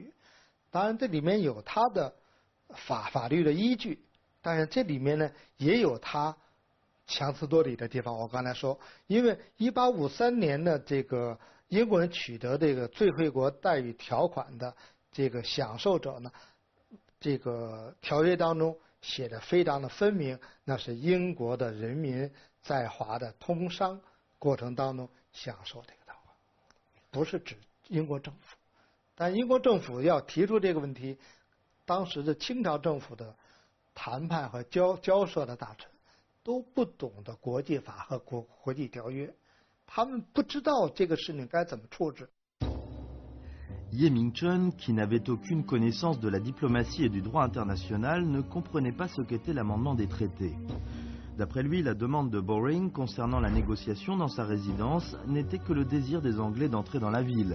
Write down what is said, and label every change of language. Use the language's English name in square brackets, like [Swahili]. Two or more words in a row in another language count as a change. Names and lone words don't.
[Chinese] 当然这里面有他的法律的依据，但是这里面呢也有他强词夺理的地方。我刚才说，因为1853年的这个英国人取得这个最惠国待遇条款的这个享受者呢，这个条约当中写的非常的分明，那是英国的人民在华的通商过程当中享受这个条款，不是指英国政府。但英国政府要提出这个问题，当时的清朝政府的谈判和交涉的大臣都不懂得国际法和国际条约，他们不知道这个事情该怎么处置。 [French] Ye Ming-chen, qui n'avait aucune connaissance de la diplomatie et du droit international, ne comprenait pas ce qu'était l'amendement des traités. D'après lui, la demande de Bowring concernant la négociation dans sa résidence n'était que le désir des Anglais d'entrer dans la ville.